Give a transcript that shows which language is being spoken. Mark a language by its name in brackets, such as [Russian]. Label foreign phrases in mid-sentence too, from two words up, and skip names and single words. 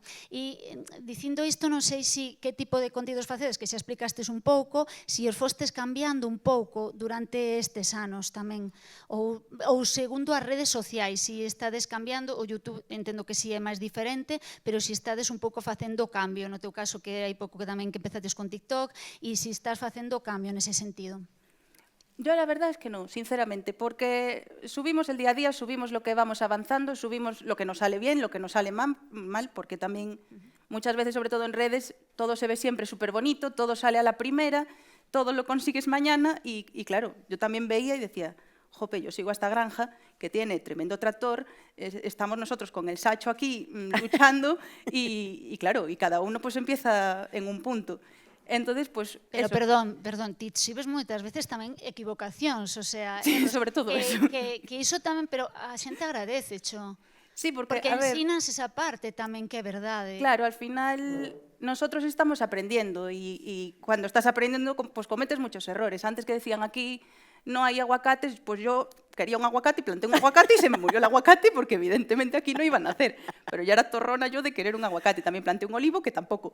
[Galician] E dicindo isto, non sei que tipo de contidos facedes, que xa explicastes un pouco, se os fostes cambiando un pouco durante estes anos tamén, ou segundo as redes sociais, se estades cambiando, o YouTube entendo que si é máis diferente, pero se estades un pouco facendo cambio, no teu caso que hai pouco que tamén que empezates con TikTok, e se estás facendo cambio nese sentido. [Spanish] Yo la verdad es que no, sinceramente, porque subimos el día a día, subimos lo que vamos avanzando, subimos lo que nos sale bien, lo que nos sale mal, porque también muchas veces, sobre todo en redes, todo se ve siempre súper bonito, todo sale a la primera, todo lo consigues mañana y claro, yo también veía y decía, jope, yo sigo a esta granja que tiene tremendo tractor, estamos nosotros con el sacho aquí luchando y claro, y cada uno pues empieza en un punto. Entonces, pues, pero eso. [Galician] Perdón, ti xibes moitas veces tamén equivocacións, [Spanish] o sea, sí, sobre todo eso. [Galician] Que iso tamén, pero a xente agradece, cho. [Spanish] Sí, porque [Galician] ensinas esa parte tamén que é verdade. [Spanish] Claro, al final nosotros estamos aprendiendo y cuando estás aprendiendo pues cometes muchos errores. Antes que decían aquí no hay aguacates, pues yo quería un aguacate y planté un aguacate y se me murió el aguacate porque evidentemente aquí no iban a nacer. Pero ya era torrona yo de querer un aguacate. También planté un olivo que tampoco.